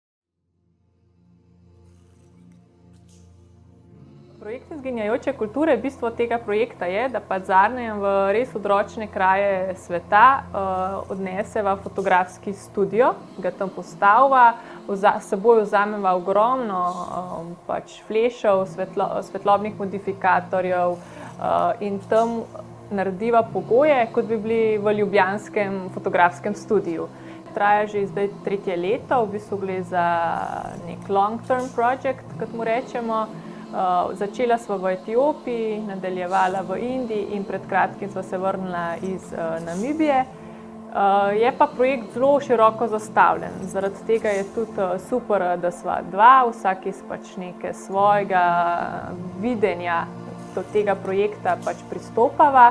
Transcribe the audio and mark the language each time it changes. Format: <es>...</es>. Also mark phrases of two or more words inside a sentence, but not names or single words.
<sl>Projekt Izginjajoče kulture, bistvo tega projekta je, da pač Zarnejem v res odročne kraje sveta odneseva fotografski studio, ga tam postaviva, s seboj vzameva ogromno pač flešev, svetlobnih modifikatorjev in tam narediva pogoje, kot bi bili v ljubljanskem fotografskem studiu. Traja že zdaj 3. leto, v bistvu gre za nek</sl> <en>long-term project,</en> <sl>kot mu rečemo. Začela sva v Etiopiji, nadaljevala v Indiji in pred kratkim sva se vrnila iz Namibije. Je pa projekt zelo široko zastavljen, zaradi tega je tudi super, da sva dva, vsak iz pač neke svojega videnja do tega projekta pač pristopava.</sl>